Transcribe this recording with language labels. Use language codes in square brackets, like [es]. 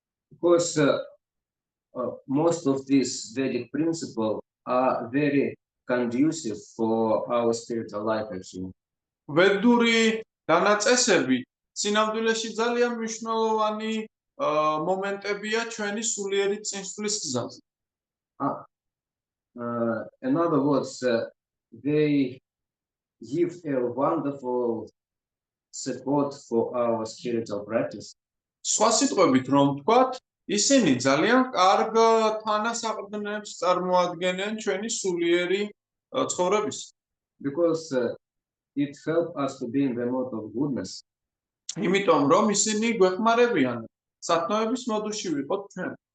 [en] Because most of these Vedic principles are very conducive for our spiritual life actually. [ka] ვედური დანაწესები სინამდვილეში ძალიან მნიშვნელოვანი მომენტებია ჩვენი სულიერი წინსვლის გზაზე. [en] In other words, they give a wonderful support for our spiritual practice. [ka] სხვა სიტყვებით რომ ვთქვათ, ისინი ძალიან კარგ თანასაყრდნებს წარმოადგენენ ჩვენი სულიერი ცხოვრების. [en] Because it helps us to be in the mode of goodness. [ka] იმიტომ რომ ისინი გვეხმარებიან სათნოების მოდულში ვიყოთ ჩვენ.